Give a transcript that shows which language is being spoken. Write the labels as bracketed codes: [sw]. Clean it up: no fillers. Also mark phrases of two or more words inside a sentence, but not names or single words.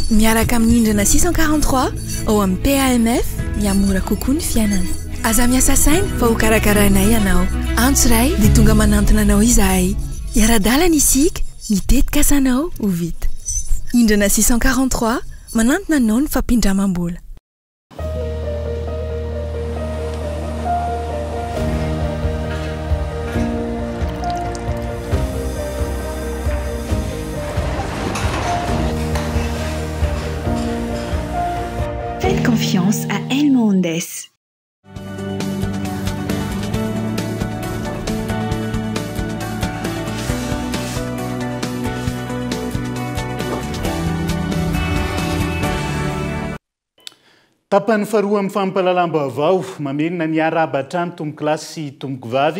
[mg] Miaraka amin'ny hindrana 643 ao amin'ny PAMF miamora kokoa ny fiainana. Aza miasa saina fa ho karakaranay ianao. Antso ray dia tonga manantona anao izahay. Iara-dalana isika mitetika asanao ho vita. Hindrana 643 manantona anao ny fampindramam-bola. [fr] Faites confiance à El Mondes. [mg] Tapany faharoa amin'ny fampahalalam-baovao mamenona ny arabatra ny tombo-kilasy sy tomboko vavy.